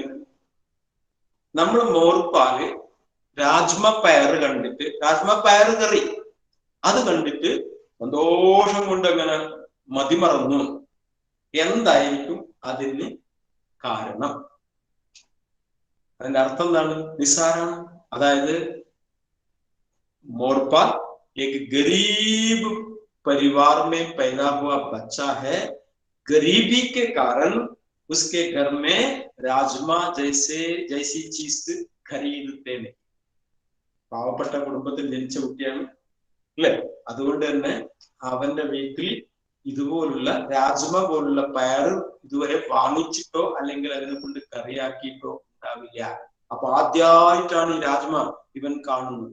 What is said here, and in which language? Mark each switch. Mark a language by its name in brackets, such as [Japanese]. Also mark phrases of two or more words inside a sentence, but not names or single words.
[Malayalam] നമ്മൾ മോർപ്പാല് രാജ്മ പയർ കണ്ടിട്ട്, രാജ്മ പയർ കറി അത് കണ്ടിട്ട് സന്തോഷം കൊണ്ട് അങ്ങനെ മതിമറന്നു. എന്തായിരിക്കും അതിന് കാരണം? അതിന്റെ അർത്ഥം എന്താണ്? നിസ്സാരാണ്. [Hindi] അതായത് मोरपाल एक गरीब परिवार में पैदा हुआ बच्चा है, गरीबी के कारण उसके घर में राजमा जैसी चीज खरीदते नहीं. [Malayalam] പാവപ്പെട്ട കുടുംബത്തിൽ ജനിച്ച കുട്ടിയാണ് അല്ലെ, അതുകൊണ്ട് തന്നെ അവന്റെ വീട്ടിൽ ഇതുപോലുള്ള രാജ്മ പോലുള്ള പയർ ഇതുവരെ വാങ്ങിച്ചിട്ടോ അല്ലെങ്കിൽ അതിനെ കൊണ്ട് കറിയാക്കിയിട്ടോ ഉണ്ടാവില്ല. അപ്പൊ ആദ്യമായിട്ടാണ് ഈ രാജ്മ ഇവൻ കാണുന്നത്.